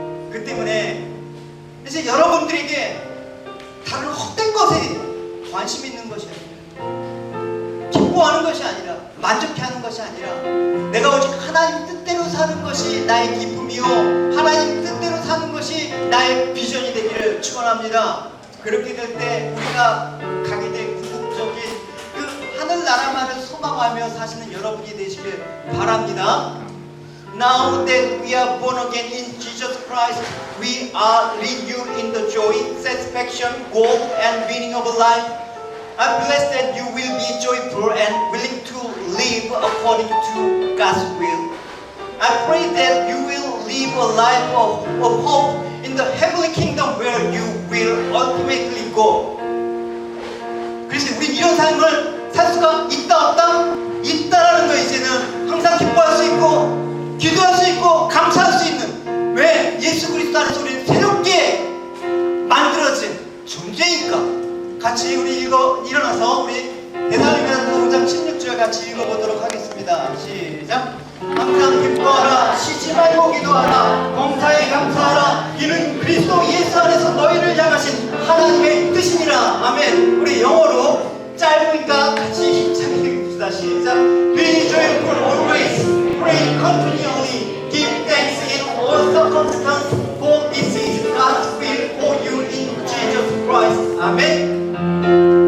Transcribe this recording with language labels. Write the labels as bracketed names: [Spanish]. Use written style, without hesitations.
[Korean] 그 때문에 이제 여러분들에게 다른 헛된 것에 관심 있는 것이 아니라, 기뻐하는 것이 아니라, 만족해하는 것이 아니라, 내가 오직 하나님 뜻대로 사는 것이 나의 기쁨이요, 하나님 뜻대로 사는 것이 나의 비전이 되기를 축원합니다. 그렇게 될 때 우리가 가게 될 궁극적인 그 하늘나라만을 소망하며 사시는 여러분이 되시길 바랍니다. [English] Now that we are born again in Jesus Christ, we are renewed in the joy, satisfaction, hope, and meaning of life. I bless that you will be joyful and willing to live according to God's will. I pray that you will live a life of hope in the heavenly kingdom where you will ultimately go. [Korean] 그래서 우리 이런 삶을 살 수가 있다 없다? 있다라는 거 이제는 항상 기뻐할 수 있고 기도할 수 있고 감사할 수 있는, 왜? 예수 그리스도 안에서 우리는 새롭게 만들어진 존재니까. 같이 우리 일어나서 우리 대살림이라는 5장 16절 같이 읽어보도록 하겠습니다. 시작. 항상 기뻐하라, 쉬지 말고 기도하라, 범사에 감사하라, 이는 그리스도 예수 안에서 너희를 향하신 하나님의 뜻이니라. 아멘. 우리 영어로 짧으니까 같이 힘차게 읽읍시다. 시작. [English] Be joyful always, pray continually, give thanks in all circumstances, for this is God's will for you in Jesus Christ. 아멘.